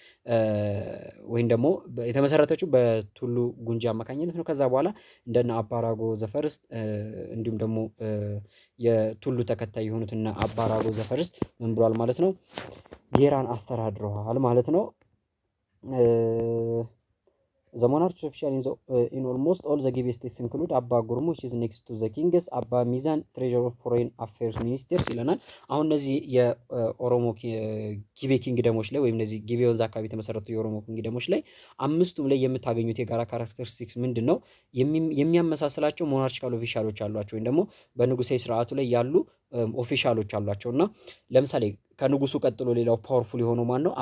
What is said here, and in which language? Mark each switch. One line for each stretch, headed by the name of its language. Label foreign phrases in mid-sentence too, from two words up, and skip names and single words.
Amharic: ወይም ደግሞ የተመሰረተችው በቱሉ ጉንጂ አማካኝነት ነው። ከዛ በኋላ እንደነ አባራጎ ዘፈርስት እንዲሁም ደግሞ የቱሉ ተከታይ የሆኑትና አባራጎ ዘፈርስት ምን ብሏል ማለት ነው? ጌራን አስተዳድረዋል ማለት ነው።
English: The monarchs official in almost all the Gibe states include አባ ጉርሙ which is next to the kings አባ ሚዛን treasurer of foreign affairs ministers
Amharic: ይለናል። አሁን እነዚህ የኦሮሞ ጊቤ ኪንግደሞች ላይ ወይም እነዚህ ጊቤ ወንዝ አካባቢ የተመሰረቱ የኦሮሞ ኪንግደሞች ላይ አምስቱም ላይ የምታገኙት የጋራ ካራክተሪስቲክስ ምንድን ነው? የሚያመሳስላቸው
English: monarchical officials
Amharic: አሏቸው ወይም ደግሞ በንጉሳዊ ስርዓቱ ላይ ያሉ ኦፊሻሎች አሏቸው እና ለምሳሌ ከንጉሱ ቀጥሎ ሌላው ፓወርፉል የሆነው ማን ነው?